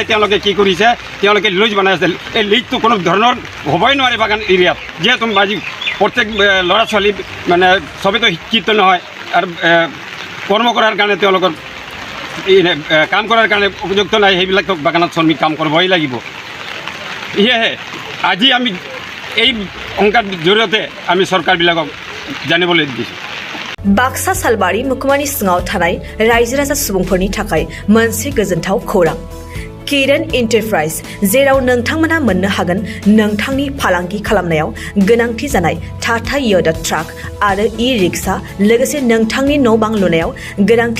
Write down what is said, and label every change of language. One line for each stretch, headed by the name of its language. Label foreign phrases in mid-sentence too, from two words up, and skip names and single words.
Assamese: তেওঁলোকে কি কৰিছে তেওঁলোকে লিজ বনাই আছে এই লিজটো কোনো ধৰণৰ হ'বই নোৱাৰে বাগান এৰিয়াত যিহেতু আজি প্ৰত্যেক ল'ৰা ছোৱালী মানে চবেইতো শিক্ষিত নহয় আৰু কৰ্ম কৰাৰ কাৰণে তেওঁলোকৰ কাম কৰাৰ কাৰণে উপযুক্ত নাই সেইবিলাক বাগানত শ্ৰমিক কাম কৰিবই লাগিব সেয়েহে আজি আমি এই সংবাদ জৰিয়তে আমি চৰকাৰবিলাকক জানিবলৈ দিছোঁ
Bodo: बाक्सा सालबारि मुखुमानि सिङाव थानाय रायजो राजा सुबुंफोरनि थाखाय मोनसे गोजोनथाव खौरां किरण एन्टारप्राइज जेराव नोंथांमोना मोननो हागोन नोंथांनि फालांगि खालामनायाव गोनांथि जानाय टाटा य'दा ट्राक आरो ई-रिक्शा लोगोसे नोंथांनि न' बां लुनायाव गोनांथि